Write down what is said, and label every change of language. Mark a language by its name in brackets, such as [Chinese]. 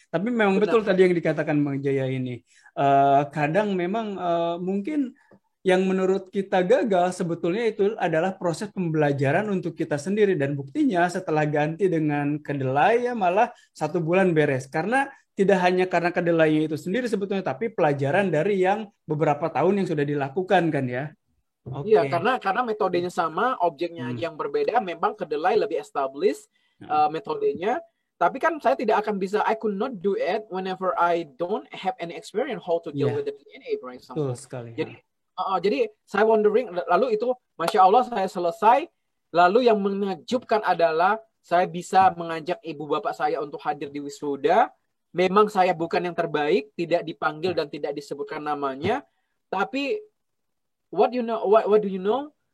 [Indonesian] Tapi memang betul tadi yang dikatakan Bang Jaya ini. Kadang memang mungkin yang menurut kita gagal sebetulnya itu adalah proses pembelajaran untuk kita sendiri, dan buktinya setelah ganti dengan kedelai ya malah 1 bulan beres, karena tidak hanya karena kedelai itu sendiri sebetulnya, tapi pelajaran dari yang beberapa tahun yang sudah dilakukan kan ya. Iya, karena metodenya sama, objeknya yang berbeda. Memang kedelai lebih established metodenya, tapi kan saya tidak akan bisa. [English] I could not do it whenever I don't have any experience how to deal with the DNA, for example. [Indonesian] Betul sekali. Jadi saya wondering, lalu itu Masya Allah saya selesai. Lalu yang menakjubkan adalah saya bisa mengajak ibu bapak saya untuk hadir di wisuda. Memang saya bukan yang terbaik, tidak dipanggil dan tidak disebutkan namanya, tapi [English] what do you know?